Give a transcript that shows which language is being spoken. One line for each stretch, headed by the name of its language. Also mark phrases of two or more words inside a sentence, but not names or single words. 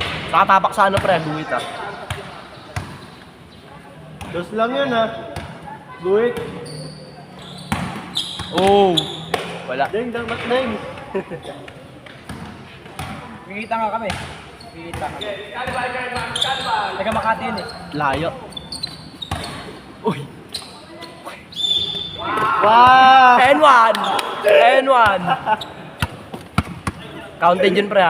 Filipino: Nakatapak sa ano pre, guhit ah. Dos lang yun ha. Guhit. Oh! Wala. Deng, dak mak deng. Kikita nga kami. Kikita kami. Taga Makati yun eh. Layo. Uy! Wow! N1! N1! Counted yun pre ah.